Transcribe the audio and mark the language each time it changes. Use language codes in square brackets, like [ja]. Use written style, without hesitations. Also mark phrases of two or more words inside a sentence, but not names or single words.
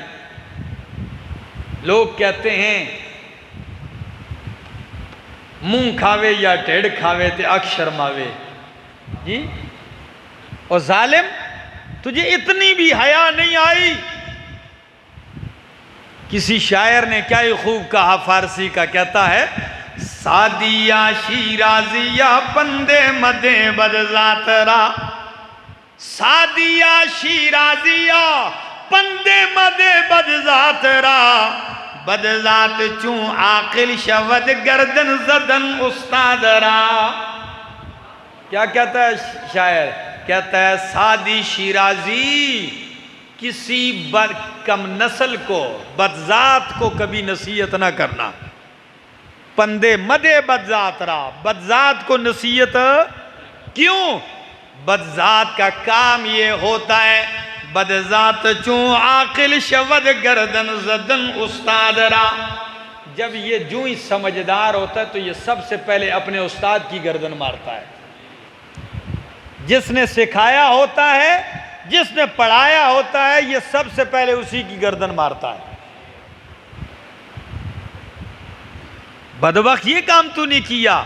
[ur] لوگ کہتے ہیں [pa] منہ کھاوے یا ٹیڑھ کھاوے تے اکھ شرماوے، [ur] جی، اور ظالم تجھے اتنی بھی حیا نہیں آئی۔ کسی شاعر نے کیا ہی خوب کہا فارسی کا، کہتا ہے [fa] سادیا شیرازیا پندے مدے بدذات را، سادیا شیرازیا پندے مدے بدذات را، بدذات چون عاقل شود گردن زدن استاد را۔ [ur] کیا کہتا ہے شاعر؟ کہتا ہے سادی شیرازی کسی کم نسل کو، بدذات کو کبھی نصیحت نہ کرنا۔ [fa] پندے مدے بدذات را، [ur] بدذات کو نصیحت کیوں؟ بدذات کا کام یہ ہوتا ہے، [fa] بدذات چون عاقل شود گردن زدن استاد را، [ur] جب یہ جو ہی سمجھدار ہوتا ہے تو یہ سب سے پہلے اپنے استاد کی گردن مارتا ہے۔ جس نے سکھایا ہوتا ہے، جس نے پڑھایا ہوتا ہے، یہ سب سے پہلے اسی کی گردن مارتا ہے۔ بدبخت یہ کام تو نہیں کیا۔